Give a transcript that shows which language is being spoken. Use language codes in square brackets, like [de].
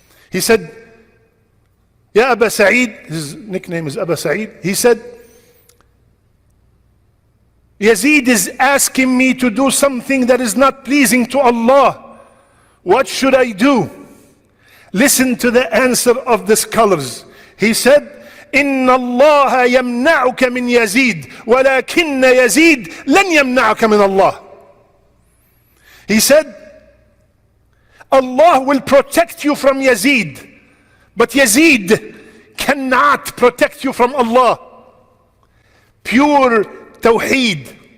[en] He said, Ya Aba Sa'id, his nickname is Aba Sa'id. He said, Yazid is asking me to do something that is not pleasing to Allah. What should I do? Listen to the answer of the scholars. He said, [ar] إن الله يمنعك من يزيد ولكن يزيد لن يمنعك من الله. [en] He said, Allah will protect you from Yazid, but Yazid cannot protect you from Allah. Pure Tawheed.